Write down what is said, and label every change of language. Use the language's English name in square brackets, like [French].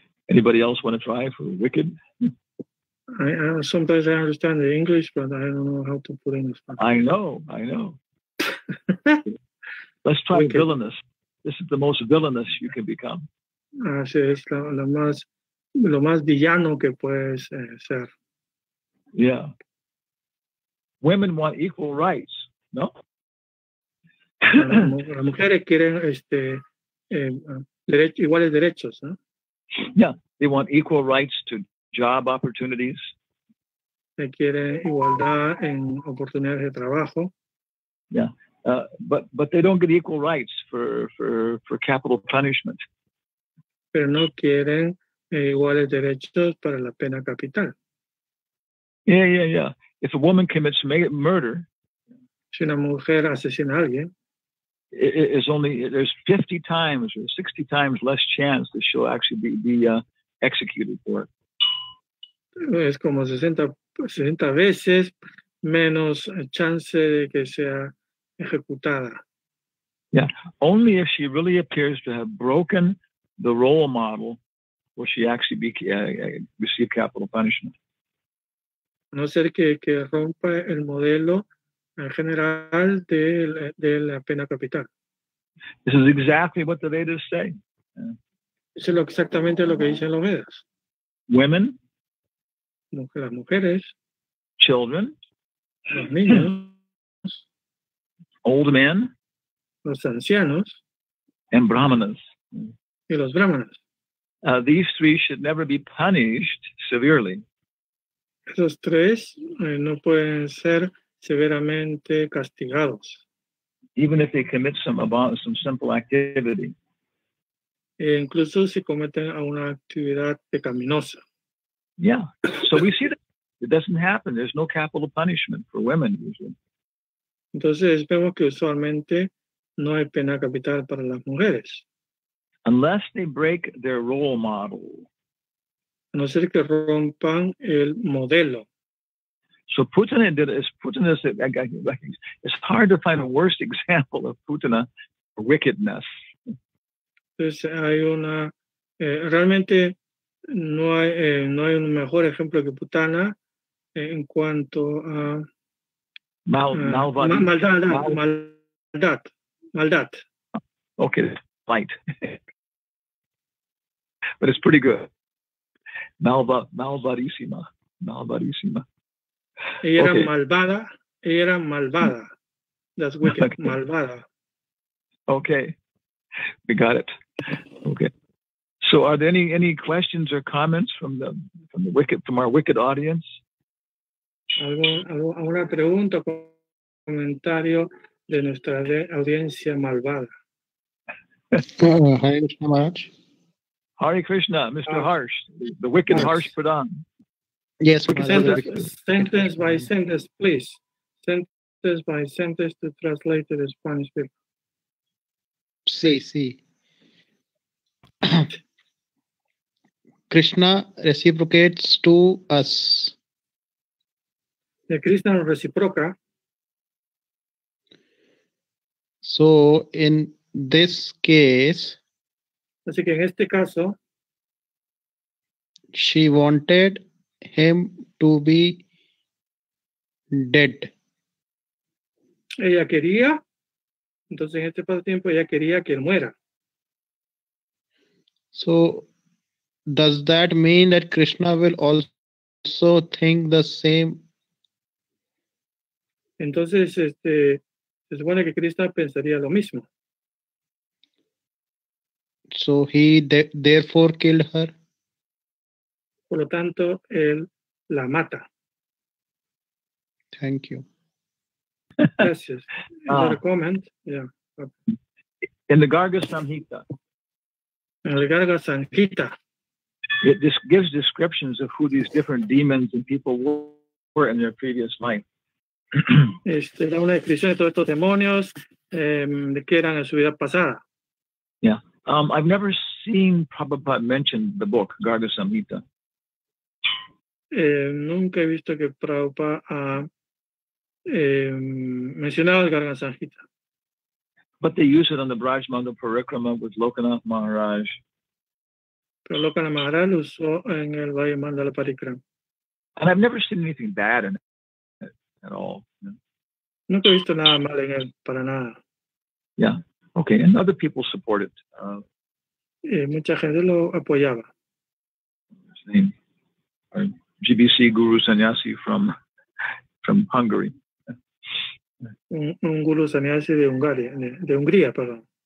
[English] Anybody else want to try for wicked? Sometimes I understand the English, but I don't know how to put in Spanish. I know. Let's try Wicked. villainous. This is the most villainous you can become. [Spanish] Así es lo más villano que puedes ser. [English] Yeah. Women want equal rights, no? [Spanish] Las mujeres quieren iguales derechos, ¿no? [English] Yeah, they want equal rights to job opportunities. [Spanish] Quieren igualdad en oportunidades de trabajo. [English] Yeah, but they don't get equal rights for capital punishment. [Spanish] Pero no quieren iguales derechos para la pena capital. [English] Yeah. If a woman commits murder, [Spanish] si una mujer asesina a alguien, [English] there's 50 times or 60 times less chance that she'll actually be executed for it. [Spanish] Es como 60 veces menos chance de que sea ejecutada. [English] Yeah, only if she really appears to have broken the role model will she actually receive capital punishment. [Spanish] A no ser que rompa el modelo en general de la pena capital. [English] This is exactly what the Vedas say. [Spanish] Eso es exactamente lo que dicen los Vedas. [English] Women, [Spanish] las mujeres, [English] children, [Spanish] los niños, [English] old men, [Spanish] los ancianos, [English] and brahmanas. [Spanish] Y los brahmanas. [English] These three should never be punished severely. [Spanish] Esos tres no pueden ser severamente castigados. [English] Even if they commit some simple activity. [Spanish] Incluso si cometen una actividad pecaminosa. [English] Yeah. So we see that it doesn't happen. There's no capital punishment for women usually. [Spanish] Entonces vemos que usualmente no hay pena capital para las mujeres. [English] Unless they break their role model. [Spanish] A no ser que rompan el modelo. [English] So Putana it's hard to find a worse example of Putana wickedness. [Spanish] Entonces hay realmente no hay un mejor ejemplo que Putana en cuanto a maldad. [English] Okay, light. But it's pretty good. [Spanish] Malvadísima. Ella era malvada. [English] That's wicked. Okay. [Spanish] Malvada. [English] Okay, we got it. Okay. So, are there any questions or comments from our wicked audience? [Spanish] ¿Alguna pregunta o comentario de nuestra audiencia malvada? [English] Hare Krishna Maharaj. Hare Krishna, Mr. Harsh, the wicked Harsh Pradhan. Yes, sentence by sentence, please. Sentence by sentence to translate to the Spanish people. [Spanish] Sí. [English] Krishna reciprocates to us. [Spanish] Krishna nos reciproca. [English] So, in this case, [Spanish] así que en este caso, [English] she wanted him to be dead. [Spanish] ella quería, entonces en este pasatiempo ella quería que él muera. [English] So does that mean that Krishna will also think the same? [Spanish] Entonces, se supone que Krishna pensaría lo mismo. [English] So he therefore killed her. [Spanish] Por lo tanto, él la mata. [English] Thank you. [Spanish] Gracias. [English] Is there a comment? Yeah. In the Garga Samhita, [Spanish] En el Garga Samhita, [English] it just gives descriptions of who these different demons and people were in their previous life. [Spanish] da una descripción de todos estos demonios de que eran en su vida pasada. [English] Yeah. I've never seen Prabhupada mention the book, Garga Samhita. [Spanish] Nunca he visto que Prabhupada ha mencionado el Garga Samhita. [English] But they use it on the Brajmanda Parikrama with Lokanath Maharaj. [Spanish] Pero Lokanath Maharaj lo usó en el Valle Mandala Parikrama. [English] And I've never seen anything bad in it at all. [Spanish] Nunca he visto nada mal en él, para nada. [English] Yeah. Okay. And other people support it. [Spanish] Mucha gente lo apoyaba. [English] His name, GBC Guru Sannyasi from Hungary. [Spanish] Un guru sannyasi de Hungría, perdón.